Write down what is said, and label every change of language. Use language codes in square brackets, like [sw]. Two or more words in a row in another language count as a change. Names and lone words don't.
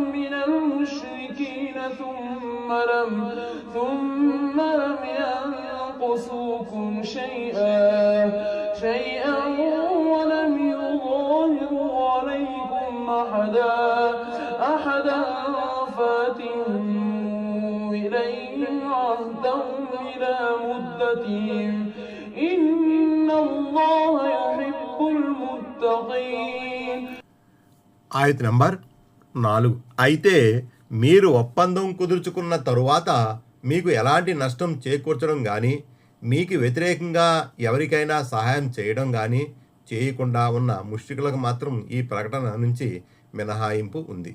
[ar] ثم لم ينقصوكم شيئا ولم يظاهروا عليكم أحدا فأتموا إليهم عهدهم إلى مدتهم إن الله يحب المتقين. [te] ఆయత నంబర్ 4. అయితే మీరు ఒప్పందం కుదుర్చుకున్న తరువాత మీకు ఎలాంటి నష్టం చేకూర్చడం కానీ మీకు వ్యతిరేకంగా ఎవరికైనా సహాయం చేయడం కానీ చేయకుండా ఉన్న ముష్రికులకు మాత్రం ఈ ప్రకటన నుంచి మినహాయింపు ఉంది.